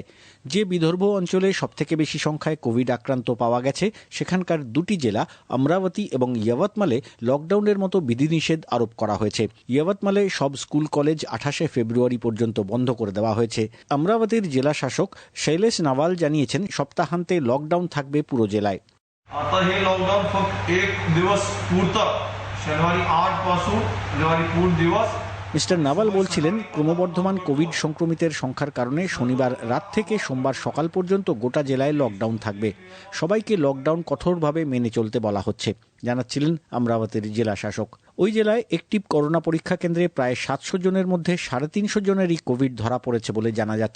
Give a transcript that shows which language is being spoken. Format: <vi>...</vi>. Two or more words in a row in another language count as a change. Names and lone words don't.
<bn>যে বিদর্ভ অঞ্চলে সবথেকে বেশি সংখ্যায় কোভিড আক্রান্ত পাওয়া গেছে সেখানকার দুটি জেলা অমরাবতী এবং ইয়াবতমালে লকডাউনের মতো বিধিনিষেধ আরোপ করা হয়েছে। ইয়াবতমালে সব স্কুল কলেজ ২৮শে ফেব্রুয়ারি পর্যন্ত বন্ধ করে দেওয়া হয়েছে। অমরাবতীর জেলা শাসক शैलेश नावाल জানিয়েছেন সপ্তাহান্তে লকডাউন থাকবে পুরো জেলায়।</bn> <mr>आता हे लॉकडाऊन फक्त 1 दिवस पुरतं, शनिवारी 8 पासून रविवारी पूर्ण दिवस।</mr> <bn>মিস্টার নাভাল বলছিলেন, ক্রমবর্ধমান কোভিড সংক্রমিতের সংখ্যার কারণে শনিবার রাত থেকে সোমবার সকাল পর্যন্ত গোটা জেলায় লকডাউন থাকবে। সবাইকে লকডাউন কঠোরভাবে মেনে চলতে বলা হচ্ছে, জানাচ্ছিলেন অমরাবতীর জেলা শাসক। ওই জেলায় একটিভ করোনা পরীক্ষা কেন্দ্রে প্রায় ৭০০ জনের মধ্যে ৩৫০ জনেরই কোভিড ধরা পড়েছে বলে জানা যাচ্ছে।</bn>